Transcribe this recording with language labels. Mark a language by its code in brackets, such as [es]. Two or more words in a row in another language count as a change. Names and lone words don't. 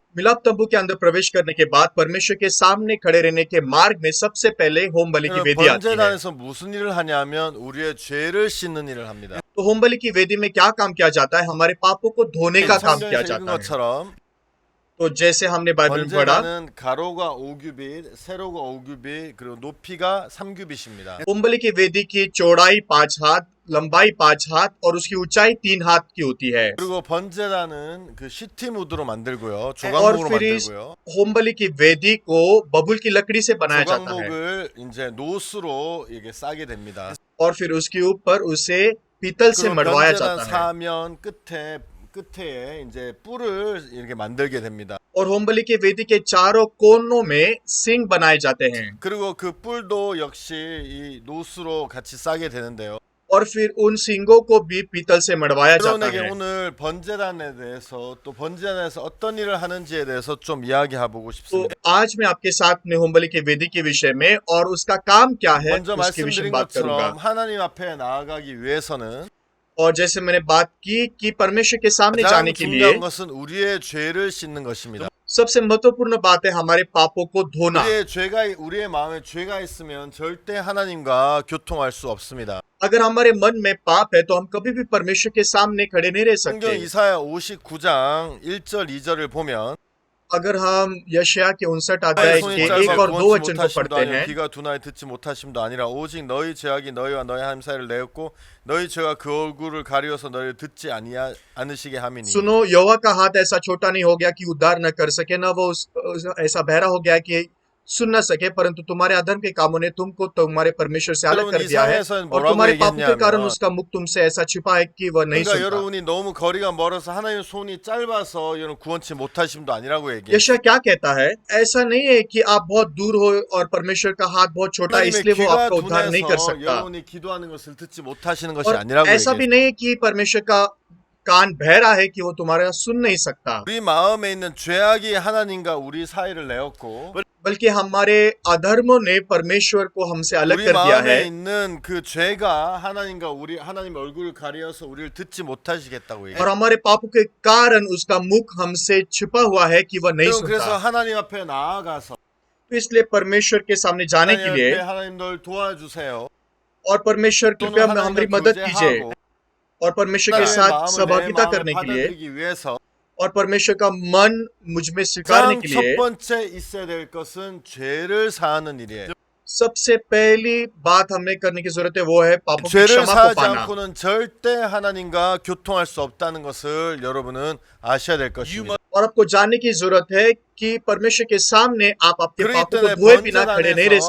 [hi] मिलाप तंबू के अंदर प्रवेश करने के बाद परमेश्वर के सामने खड़े रहने के मार्ग में सबसे पहले होम बलि की वेदी आती है। [ko] 번제단에서 무슨 일을 하냐면 우리의 죄를 씻는 일을 합니다. [hi] तो होम बलि की वेदी में क्या काम किया जाता है? हमारे पापों को धोने का काम किया [ko] 성경에서 읽은 [hi] जाता है। [ko] 것처럼 [hi] तो जैसे हमने बाइबल में पढ़ा [ko] 번제단은 가로가 5규빗, 세로가 5규빗, 그리고 높이가 3규빗입니다. [hi] होम बलि की वेदी की चौड़ाई 5 हाथ, लंबाई 5 हाथ और उसकी ऊंचाई 3 हाथ की होती है। [ko] 그리고 번제단은 그 시티무드로 만들고요, [hi] और [ko] 조각목으로 [hi] फिर इस [ko] 만들고요. [hi] होम बलि की वेदी को बबुल की लकड़ी से बनाया जाता है [ko] 조각목을 이제 노스로 이게 싸게 됩니다. [hi] और फिर उसके ऊपर उसे पीतल से [ko] 그리고 [hi] मढ़वाया [ko] 번제단 [hi] जाता है। [ko] 사면 끝에 이제 뿔을 이렇게 만들게 됩니다. [hi] और होम बलि की वेदी के चारों कोनों में सिंग बनाए जाते हैं [ko] 그리고 그 뿔도 역시 이 노스로 같이 싸게 되는데요. [hi] और फिर उन सिंगों को भी पीतल से मढ़वाया जाता [ko] 여러분에게 [hi] है। [ko] 오늘 번제단에 대해서 또 번제단에서 어떤 일을 하는지에 대해서 좀 이야기해보고 [hi] तो [ko] 싶습니다. [hi] आज मैं आपके साथ में होम बलि की वेदी के विषय में और उसका काम क्या है [ko] 먼저 [hi] उसके विषय [ko] 말씀드린 [hi] में बात करूंगा। [ko] 것처럼 하나님 앞에 나아가기 위해서는 [hi] और जैसे मैंने बात की कि परमेश्वर के सामने [ko] 가장 [hi] जाने के लिए [ko] 중요한 것은 우리의 죄를 씻는 것입니다. [hi] सबसे महत्वपूर्ण बात है हमारे पापों को धोना। [ko] 우리의 마음에 죄가 있으면 절대 하나님과 교통할 수 없습니다. [hi] अगर हमारे मन में पाप है तो हम कभी भी परमेश्वर के सामने खड़े नहीं रह [ko] 성경 [hi] सकते। [ko] 이사야 59장 1절 2절을 보면 [hi] अगर हम यशाया के 59 अध्याय [ko] 손이 [hi] के [ko] 짧아 [hi] 1 और 2 [ko] 구원치 [hi] वचन को [ko] 못하심도 [hi] पढ़ते [ko] 아니요 [hi] हैं [ko] 귀가 둔하여 듣지 못하심도 아니라 오직 너희 죄악이 너희와 너희 하나님 사이를 내었고 너희 죄가 그 얼굴을 가리워서 너희를 듣지 않으시게 함이니 [hi] सुनो, यहोवा का हाथ ऐसा छोटा नहीं हो गया कि उद्धार न कर सके, न वो ऐसा बहरा हो गया कि सुन न सके, परंतु तुम्हारे अधर्म के कामों ने तुमको तुम्हारे परमेश्वर से अलग [ko] 여러분 [hi] कर दिया है [ko] 이사야에서는 [hi] और [ko] 뭐라고 [hi] तुम्हारे पापों के कारण [ko] 얘기했냐면 [hi] उसका मुख तुमसे ऐसा छिपा है कि वह नहीं [ko] 그러니까 [hi] सुनता। [ko] 여러분이 너무 거리가 멀어서 하나님의 손이 짧아서 여러분 구원치 못하심도 아니라고 얘기해요. [hi] यशा क्या कहता है? ऐसा नहीं है कि आप बहुत दूर हो और परमेश्वर का हाथ बहुत छोटा है [ko] 하나님의 [hi] इसलिए वो [ko] 귀가 [hi] आपका उद्धार नहीं कर [ko] 둔해서 [hi] सकता। [ko] 여러분이 기도하는 것을 듣지 못하시는 것이 [hi] और [ko] 아니라고 [hi] ऐसा भी [ko] 얘기해요. [hi] नहीं है कि परमेश्वर का कान बहरा है कि वो तुम्हारा सुन नहीं सकता, [ko] 우리 마음에 있는 죄악이 하나님과 우리 사이를 내었고 [hi] बल्कि हमारे अधर्मों ने परमेश्वर को हमसे अलग [ko] 우리 [hi] कर दिया है। [ko] 마음에 있는 그 죄가 하나님과 하나님의 얼굴을 가려서 우리를 듣지 못하시겠다고 얘기해요. [hi] और हमारे पापों के कारण उसका मुख हमसे छिपा हुआ है कि वह नहीं [ko] 그래서 [hi] सुनता। [ko] 하나님 앞에 나아가서 [hi] तो इसलिए परमेश्वर के सामने जाने के [ko] 하나님 [hi] लिए [ko] 앞에 하나님 널 도와주세요. [hi] और परमेश्वर [ko] 또는 [hi] कृपया हमारी [ko] 하나님과 [hi] मदद कीजिए [ko] 교제하고 [hi] और परमेश्वर के [ko] 하나님의 [hi] साथ [ko] 마음을 내 [hi] सहभागिता [ko] 마음에 [hi] करने के लिए [ko] 받아들이기 위해서 [hi] और परमेश्वर का मन मुझ में स्वीकारने [ko] 가장 [hi] के [ko] 첫 [hi] लिए [ko] 번째 있어야 될 것은 죄를 사하는 일이에요. [hi] सबसे पहली बात हमने करने की जरूरत है वो है पापों की [ko] 죄를 [hi] क्षमा को [ko] 사하지 [hi] पाना। [ko] 않고는 절대 하나님과 교통할 수 없다는 것을 여러분은 아셔야 될 것입니다. [hi] और आपको जानने की जरूरत है कि परमेश्वर के सामने आप आपके [ko] 그렇기 [hi] पापों को [ko] 때문에 [hi] धोए बिना खड़े नहीं रह